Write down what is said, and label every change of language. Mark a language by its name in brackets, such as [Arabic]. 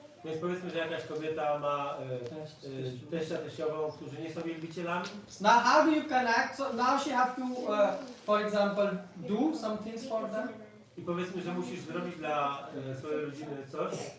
[Polish] Więc powiedzmy, że jakaś kobieta ma teścia, teściową, którzy nie są wielbicielami. [English] Now how do you connect? So now she have to, for example, do some things for them. [Polish] I powiedzmy, że musisz zrobić dla swojej rodziny coś.